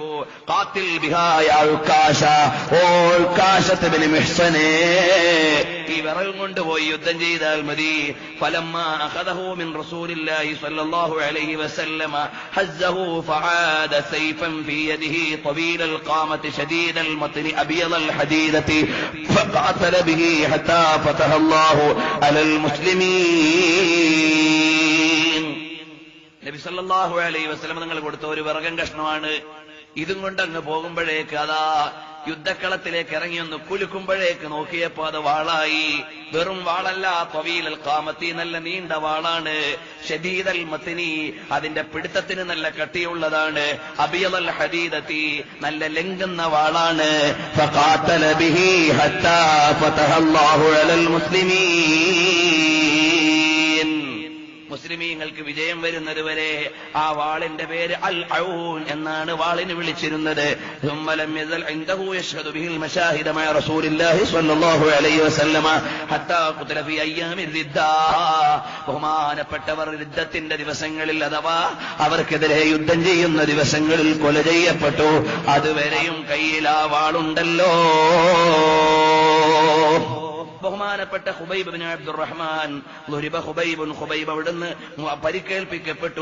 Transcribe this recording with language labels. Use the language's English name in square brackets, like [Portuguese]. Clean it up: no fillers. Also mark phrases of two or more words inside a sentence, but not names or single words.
[Arabic] قاتل بها يا عكاشة, [Malayalam] ഓ ഉക്കാശത്ത് ബിൻ മിഹ്സനേ, ഈ വിറകും കൊണ്ടുപോയി യുദ്ധം ചെയ്താൽ മതി. [Arabic] فلما أخذه من رسول الله صلى الله عليه وسلم هزه فعاد سيفا في يده طويل القامة شديد المتن أبيض الحديدة فقاتل به حتى فتح الله على المسلمين. [Malayalam] നബി [Arabic] صلى الله عليه وسلم [Malayalam] തങ്ങൾ കൊടുത്ത ഒരു വിറകൻ കഷ്ണമാണ്. ഇതും കൊണ്ടങ്ങ് പോകുമ്പോഴേക്ക് അതാ യുദ്ധക്കളത്തിലേക്ക് ഇറങ്ങി ഒന്ന് കുലുക്കുമ്പോഴേക്ക് നോക്കിയപ്പോ അത് വാളായി. വെറും വാളല്ല, [Arabic] طويل القامة, [Malayalam] നല്ല നീണ്ട വാളാണ്. [Arabic] شديد المتن, [Malayalam] അതിന്റെ പിടുത്തത്തിന് നല്ല കട്ടിയുള്ളതാണ്. [Arabic] أبيض الحديدة, [Malayalam] നല്ല ലംഘുന്ന വാളാണ്. [Arabic] فقاتل به حتى فتح الله على المسلمين, [Malayalam] മുസ്ലിമീങ്ങൾക്ക് വിജയം വരുന്നതുവരെ ആ വാളിന്റെ പേര് അൽ ഔൻ എന്നാണ് വാളിന് വിളിച്ചിരുന്നത്. [Arabic] ثم يزل عنده يشهد به المشاهد مع رسول الله صلى الله عليه وسلم حتى قتل في ايام الردة. [Malayalam] ബഹുമാനപ്പെട്ടവർ യുദ്ധത്തിന്റെ ദിവസങ്ങളിൽ അഥവാ അവർക്കെതിരെ യുദ്ധം ചെയ്യുന്ന ദിവസങ്ങളിൽ കൊല ചെയ്യപ്പെട്ടു. അതുവരെയും കയ്യിൽ ആ വാളുണ്ടല്ലോ. ബഹുമാനപ്പെട്ട ഖുബൈബ് ഇബ്നു അബ്ദുറഹ്മാൻ ഖുബൈബ് അവിടുന്ന് പരിക്കേൽപ്പിക്കപ്പെട്ടു.